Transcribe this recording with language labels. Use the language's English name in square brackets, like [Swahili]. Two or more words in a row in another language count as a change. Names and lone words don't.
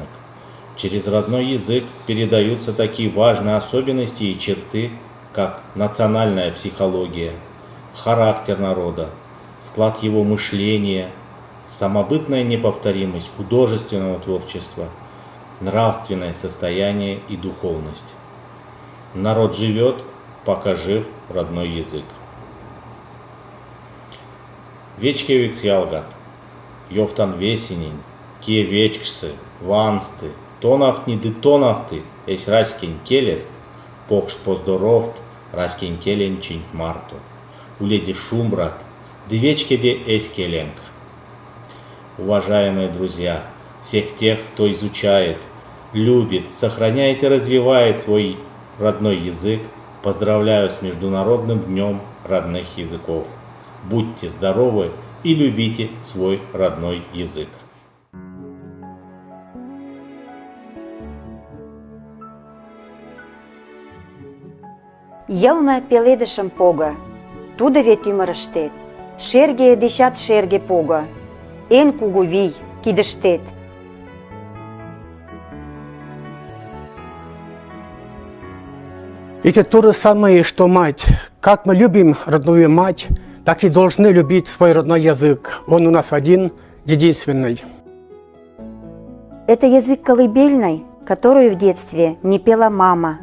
[Russian] Через родной язык передаются такие важные особенности и черты, как национальная психология, характер народа, склад его мышления, самобытная неповторимость художественного творчества, нравственное состояние и духовность. Народ живет, пока жив родной язык. [Erzya] Вечкевикс ялгат, йофтан весенень, ке вечксы, вансты, тонавтни тонавты, эс раськин келест, покш поздоровт, раськин келен чинт марту, уледи шумбрат, двечкеде эс келенка. [Russian] Уважаемые друзья, всех тех, кто изучает, любит, сохраняет и развивает свой родной язык, поздравляю с Международным днем родных языков. Будьте здоровы и любите свой родной язык. [Mari] Йылме пеледышым пого, тудо вет ӱмырыштет, шерге дечат шерге пого, эн кугу вий кидыштет. [Russian] Это то же самое, что мать. Как мы любим родную мать, так и должны любить свой родной язык. Он у нас один, единственный. Это язык колыбельной, которую в детстве не пела мама.